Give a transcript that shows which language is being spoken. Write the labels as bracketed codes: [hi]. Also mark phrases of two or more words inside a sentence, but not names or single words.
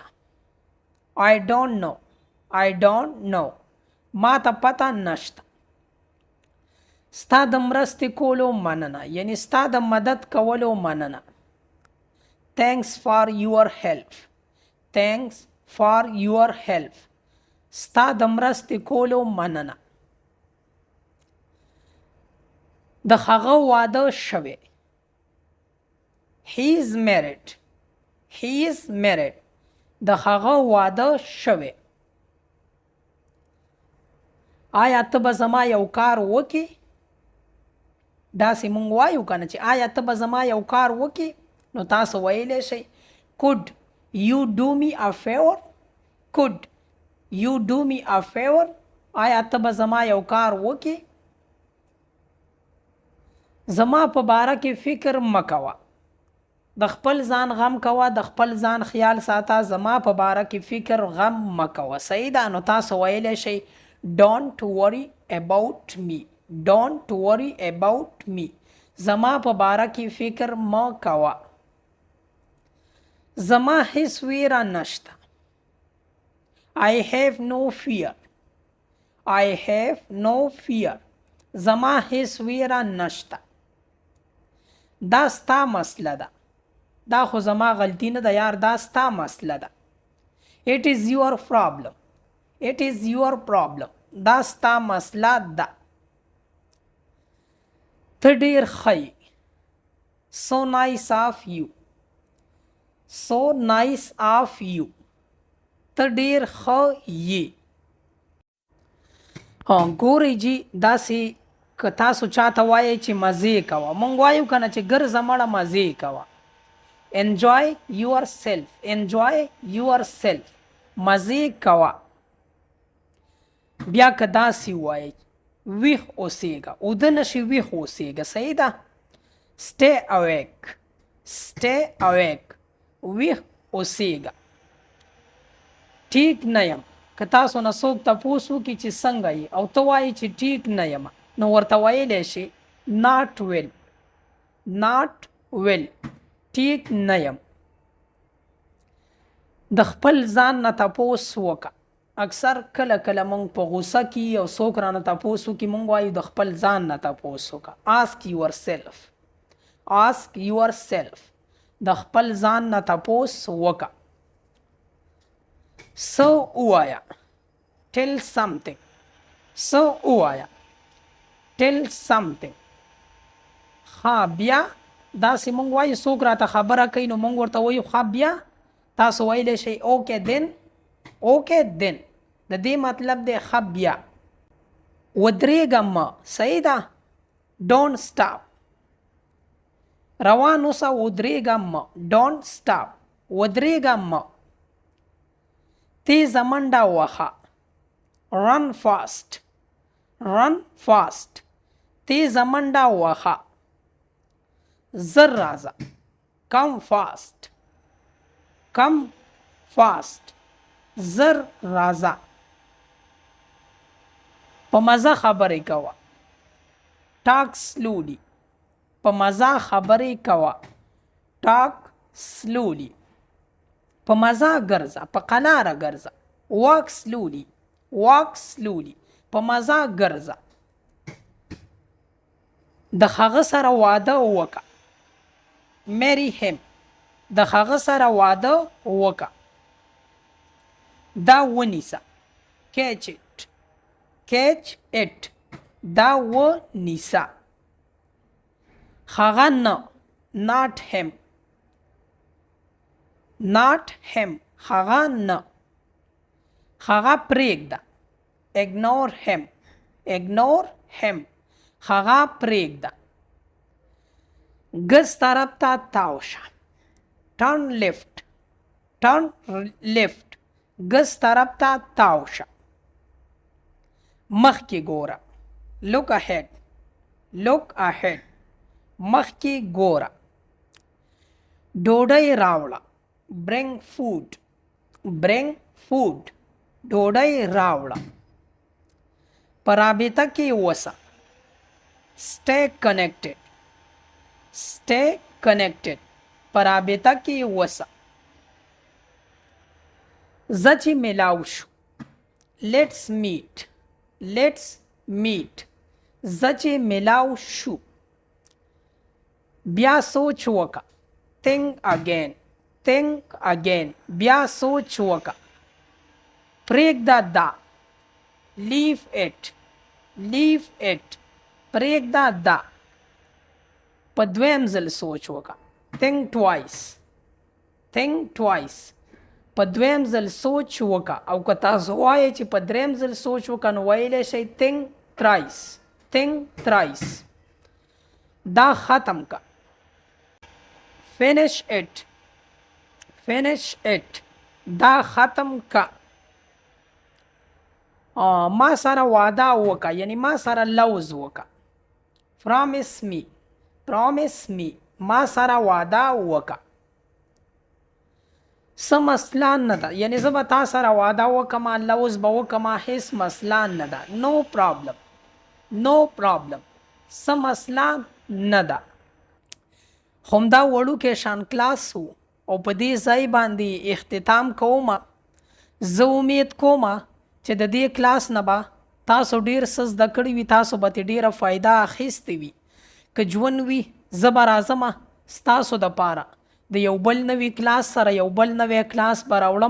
[en] I don't know. I don't know. [ps] ما ته پته نشته. ستا د مرستې کولو مننه، یعنی ستا د مدد کولو مننه. [en] Thanks for your help. Thanks for your help. [ps] ستا د مرستې کولو مننه. د هغه واده شوی. [en] He is married. He is married. [ps] د هغه واده شوی. آیا ته به زما یو کار وکې؟ داسې مونږ وایو که نه چې آیا ته به زما یو کار وکې؟ نو تاسو ویلی شئ [en] could you do me a favor. could you do me a favor. [ps] آیا ته به زما یو کار وکې؟ زما په باره کې فکر مه کوه. د خپل ځان غم کوه، د خپل ځان خیال ساته. زما په باره کې فکر غم مه کوه. صحیح ده. نو تاسو ویلی شئ [en] don't worry about me. don't worry about me. [ps] زما په باره کې فکر مه کوه. زما هیڅ ویره نشته. [en] I have no fear. I have no fear. [ps] زما هیڅ ویره نشته. دا ستا مسله ده. دا خو زما غلطی نه ده یار، دا ستا مسله ده. [en] It is your problem. It is your problem. [ps] دا ستا مسله ده. ته ډېر ښه یې. [en] So nice of you. So nice of you. [ps] ته ډېر ښه یې. ګورئ جي داسې که تاسو چاته وایئ چې مزې کوه، مونږ وایو که نه چې ګرځه مړه مزې کوه. [en] enjoy yourself. enjoy yourself. [ps] مزې کوه. بیا که داسې وایئ ویښ اوسېږه، اوده نشي ویښ اوسېږه. صحیح ده. [en] stay awake. stay awake. [ps] ویښ اوسېږه. ټیک نه یم. که تاسو نه څوک تپوس وکړي چې څنګه یې او ته وایې چې ټیک نه یم، نو ورته ویلی شي [en] not well. not well. [ps] ټیک نه یم. د خپل ځان نه تپوس وکړه. اکثر کله کله مونږ په غوسه کې او څوک رانه تپوس وکړي، مونږ وایو د خپل ځان نه تپوس وکړه. [en] ask yourself. ask yourself. [ps] د خپل ځان نه تپوس وکړه. څه ووایه [en] tell something. [ps] څه ووایه [en] tell something. [ps] ښه بیا داسې مونږ وایو څوک راته خبره کوي نو مونږ ورته وایو ښه بیا. تاسو ویلی شئ [en] okay then. okay then [ps] د دې مطلب دی ښه بیا. ودرېږه مه صحیح ده. [en] don't stop. [ps] روان اوسه ودرېږه مه. [en] don't stop. [ps] ودرېږه مه. تیزه منډه وهه. [en] run fast. run fast. [ps] تیزه منډه وهه. زر راځه. [en] come fast. come fast. [ps] زر راځه. په مزه خبرې کوه. [en] talk slowly. [ps] په مزه خبرې کوه. [en] talk slowly. [ps] په مزه ګرځه. په قلاره ګرځه. [en] walk slowly. walk slowly. [ps] په مزه ګرځه. د هغه سره واده وکړه. [en] marry him. [ps] د هغه سره واده وکړه. دا ونیسه. [en] catch it. catch it. [ps] دا ونیسه. هغه نه. [en] not him. not him. [ps] هغه نه. هغه پرېږده. [en] ignore him. ignore him. [ps] هغه پرېږده. ګز طرف ته تاو شه. [en] turn left. turn left. [ps] ګز طرف ته تاو شه. مخکې ګوره. [en] look ahead. look ahead. [ps] مخکې ګوره. ډوډۍ راوړه. [en] bring food. bring food. [ps] ډوډۍ راوړه. په رابطه کې اوسه. [en] stay connected. stay connected. [ps] په رابطه کې اوسه. زه چې میلاو شو. [en] let's meet. let's meet. [ps] زه چې میلاو شو. بیا سوچ وکړه. [en] think again. think again. [ps] بیا سوچ وکړه. پرېږده دا. [en] leave it. leave it. [ps] پرېږده دا. په دویم ځل سوچ وکړه. [en] think twice. think twice. [ps] په دویم ځل سوچ وکړه. او که تاسو وایئ چې په دریم ځل سوچ وکړه نو ویلی شئ [en] think thrice. think thrice. [ps] دا ختم که. [en] finish it. finish it. [ps] دا ختم که. ما سره وعده وکړه یعنی ما سره لوز وکړه. [en] promise me. promise me. [ps] ما سره وعده وکړه. څه مسله نه ده یعنی زه به تا سره واده وکړم لوز به وکړم هېڅ مسله نه ده. [en] no problem. no problem. [ps] څه مسله نه ده. خو همدا وړوکی شان کلاس و او په دې ځای باندې اختتام کوم. زه امید کوم چې د دې کلاس نه به تاسو ډیر څه زده کړي وي. تاسو به ترې ډیره فایده اخیستې وي. که ژوند وي زه به راځم ستاسو دپاره د یو بل نوي کلاس سره یو بل نوی کلاس به راوړم.